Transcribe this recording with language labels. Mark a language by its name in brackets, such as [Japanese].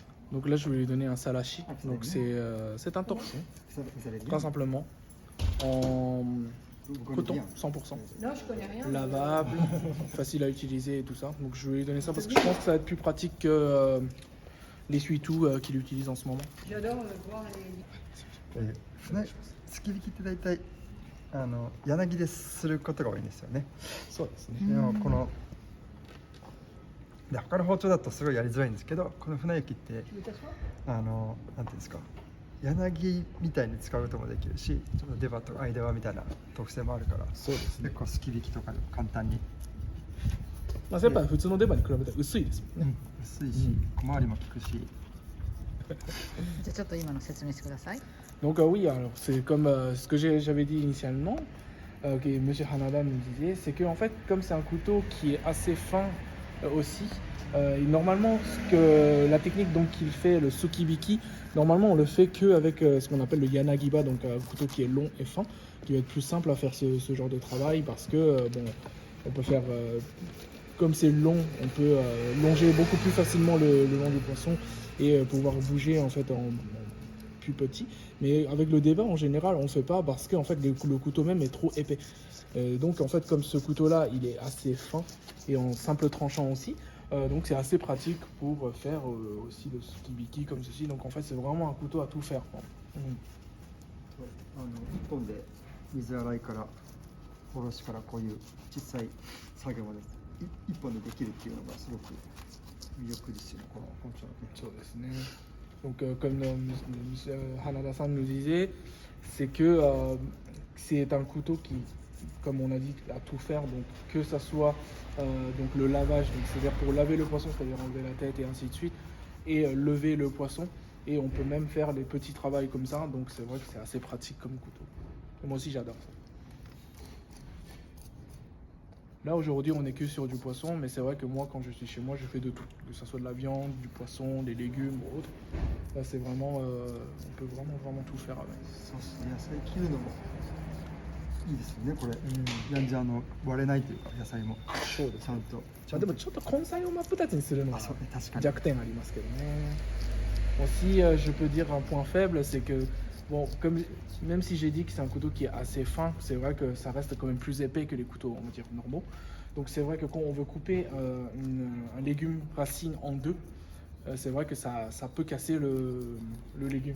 [French] Donc là je vais lui donner un salashi, donc c'est un torchon, très simplement, en coton 100%, Non, je connais rien. lavable, facile à utiliser et tout ça. Donc je vais lui donner ça parce que je pense que ça va être plus pratique que l'essuie-tout qu'il utilise en ce moment. J'adore voir les. [Japanese] 船突き引きって大体柳ですることが多いんですよね。そうですね。でもこので他の包丁だとすごいやりづらいんですけど、この船焼きってなんていうんですか、柳みたいに使うこともできるし、ちょっと出刃と間刃みたいな特性もあるから、そうですね。結構突き引きとかでも簡単に。まあやっぱ普通の出刃に比べたら薄いですもんね。薄いし、小回りも効くし。じゃあちょっと今の説明してください。 [French] Donc oui, alors c'est comme ce que j'avais dit initialement, que M. Hanada nous disait, c'est que en fait, comme c'est un couteau qui est assez fin aussi, normalement la technique donc qu'il fait, le tsukibiki, normalement on le fait qu'avec ce qu'on appelle le yanagiba, donc un couteau qui est long et fin, qui va être plus simple à faire ce genre de travail parce que bon, on peut faire comme c'est long, on peut longer beaucoup plus facilement le long du poisson et pouvoir bouger en fait en plus petit. Mais avec le débat en général on ne fait pas parce que en fait le couteau même est trop épais. Donc en fait comme ce couteau là il est assez fin et en simple tranchant aussi, donc c'est assez pratique pour faire aussi le tsukibiki comme ceci. Donc en fait c'est vraiment un couteau à tout faire. [Japanese] 1本で水洗いからおろしからこういう小さい作業まで1本でできるっていうのがすごく魅力ですよね、この包丁のね。 [French] Donc comme M. Hanada-san nous disait, c'est que c'est un couteau qui, comme on a dit, à tout faire, donc que ça soit donc le lavage, c'est-à-dire pour laver le poisson, c'est-à-dire enlever la tête et ainsi de suite, et lever le poisson, et on peut même faire des petits travails comme ça, donc c'est vrai que c'est assez pratique comme couteau. Et moi aussi j'adore ça. Là aujourd'hui on est que sur du poisson, mais c'est vrai que moi quand je suis chez moi je fais de tout, que ce soit de la viande, du poisson, des légumes ou autre. Là c'est vraiment, on peut vraiment tout faire avec. [Japanese] そうですね、野菜切るのもいいですよねこれ。なんで割れないというか野菜もそうですちゃんと。まあ、でもちょっと根菜を真っ二つにするのはあ、そうね、確かに。弱点ありますけどね。 [French] Aussi, je peux dire un point faible, c'est que bon, même si j'ai dit que c'est un couteau qui est assez fin, c'est vrai que ça reste quand même plus épais que les couteaux, on va dire, normaux. Donc c'est vrai que quand on veut couper un légume racine en deux, c'est vrai que ça peut casser le légume.